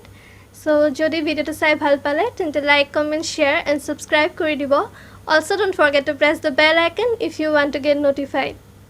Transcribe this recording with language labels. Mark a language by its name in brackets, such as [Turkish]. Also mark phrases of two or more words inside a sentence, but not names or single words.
[Assamese] So যদি ভিডিওটো চাই ভাল পালে তেন্তে [English] like comment share and subscribe [Assamese] কৰি দিব. [English] Also don't forget to press the bell icon if you want to get notified.